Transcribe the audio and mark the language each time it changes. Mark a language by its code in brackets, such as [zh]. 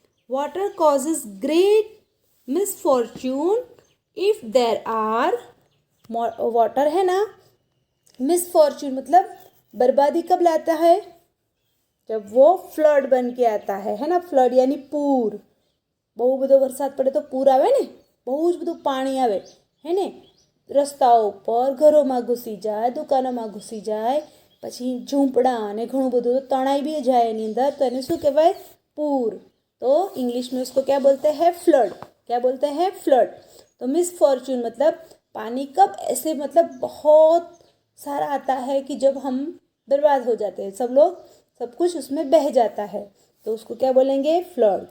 [en] water causes great misfortune if there are, [hi] water है ना, misfortune मतलब बर्बादी कब लाता है, जब वो फ्लड बन के आता है ना। फ्लड यानी पूर। [gu] બહુ બધો વરસાદ પડે તો પૂર આવે ને, બહુ જ બધું પાણી આવે હે ને, રસ્તાઓ પર ઘરોમાં ઘૂસી જાય, દુકાનોમાં ઘૂસી જાય, પછી ઝૂંપડા અને ઘણું બધું તણાઈ બી જાય એની અંદર, તો એને શું કહેવાય, પૂર। [hi] तो इंग्लिश में उसको क्या बोलते हैं, फ्लड। क्या बोलते हैं, फ्लड। तो मिसफॉर्च्यून मतलब पानी कब ऐसे मतलब बहुत सारा आता है कि जब हम बर्बाद हो जाते हैं, सब लोग सब कुछ उसमें बह जाता है, तो उसको क्या बोलेंगे, फ्लड।